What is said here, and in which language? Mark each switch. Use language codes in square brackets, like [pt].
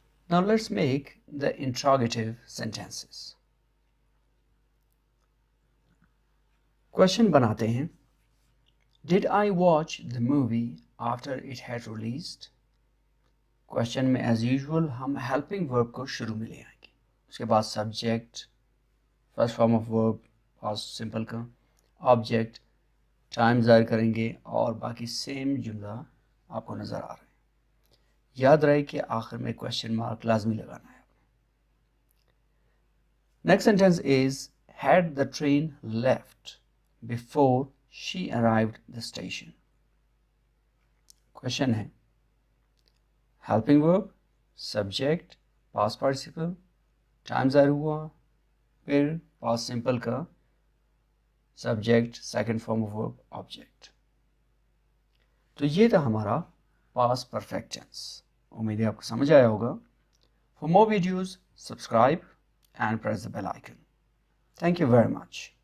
[en] Now let's make the interrogative sentences. [ur] Question بناتے ہیں. [en] Did I watch the movie after it had released? [ur] Question میں as usual ہم helping ورب کو شروع میں لے آئیں گے. اس کے بعد subject, first form of verb past simple کا، آبجیکٹ، ٹائم ظاہر کریں گے اور باقی سیم جملہ آپ کو نظر آ رہا ہے. یاد رہے کہ آخر میں کوشچن مارک لازمی لگانا ہے. [en] Next sentence is had the train left before she arrived the station. [ur] Question ہے ہیلپنگ ورب، سبجیکٹ، پاسٹ پارٹیسپل، ٹائم ظاہر ہوا، پھر پاسٹ سمپل کا subject, second form of verb, object. تو یہ تھا ہمارا پاسٹ پرفیکٹ ٹینس. امید ہے آپ کو سمجھ آیا ہوگا. [en] For more videos, subscribe and press the bell icon. Thank you very much.